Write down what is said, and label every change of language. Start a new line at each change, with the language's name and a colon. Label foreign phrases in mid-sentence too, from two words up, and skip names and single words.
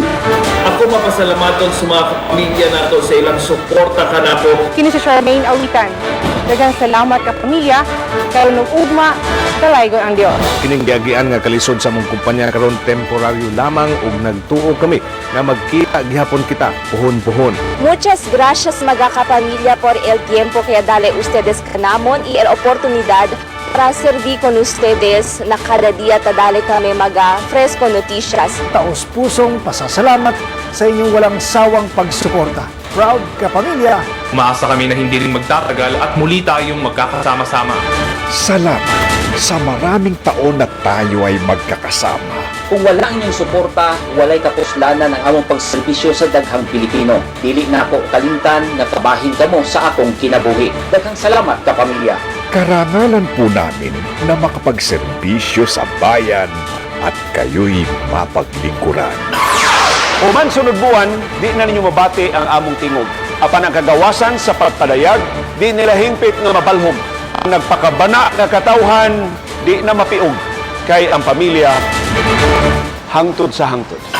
Cebuano: Ako mapasalamaton sa mga kapamilya nato sa ilang suporta kanapo. Kini si Charmaine Awitan. Daghang salamat kapamilya, karon ug ugma, dalaygon ang Dios. Kining giagian nga kalisod sa mong kumpanya karon temporaryo lamang ug nagtuo kami nga magkita gihapon kita puhon-puhon.
Chavacano: Muchas gracias mga kapamilya por el tiempo que dale ustedes kanamon y el oportunidad para servir con ustedes na kada dia tadali kami maga fresco noticias.
Filipino: Taos-pusong pasasalamat sa inyong walang sawang pagsuporta.
English: Proud kapamilya!
Filipino: Umaasa kami na hindi rin magtatagal at muli tayong magkakasama-sama. Salamat sa maraming taon na tayo ay magkakasama.
Cebuano: Kung wala ang inyong suporta, walay kapuslanan ang among pagserbisyo sa daghang Pilipino. Dili na ako kalimtan nga kabahin kamo sa akong kinabuhi. Daghang salamat kapamilya.
Filipino: Karangalan po namin na makapagserbisyo sa bayan at kayo'y mapaglingkuran.
Cebuano: Human sunod buwan, di na ninyo mabati ang among tingog. Apan ang kagawasan sa pagpadayag, di nila hingpit nga mabalhom. Ang nagpakabana nga katawhan, di na mapiog. Kay ang pamilya, hangtod sa hangtod.